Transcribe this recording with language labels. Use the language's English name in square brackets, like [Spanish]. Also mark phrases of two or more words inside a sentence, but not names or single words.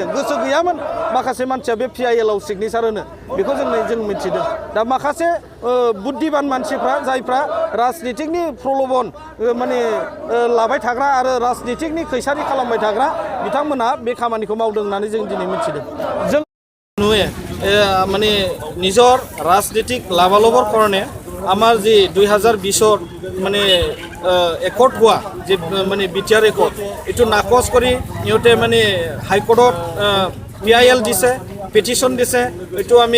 [Bodo] गोसो गैयामोन माखासे मानसिया बे PILआव सिगनेसार होनो बेखौ जों मिथिदों दा माखासे बुद्धिबान मानसिफ्रा जायफ्रा राजनितिकनि प्रलोभन माने लाबाय थाग्रा आरो राजनितिकनि खैसारि खालामबाय थाग्रा बिथांमोना बे खामानिखौ मावदों होननानै जों दिनै मिथिदों जों नुয়ে [Assamese] মানে নিজৰ ৰাজনীতিক লাভালাভৰ কাৰণে আমাৰ যি 2020 মানে একৰ্ড হোৱা যে মানে বিটিআৰ একৰ্ড এইটো নাকচ কৰি ইহঁতে মানে হাইকোৰ্টত PIL দিছে পিটিশন দিছে এইটো আমি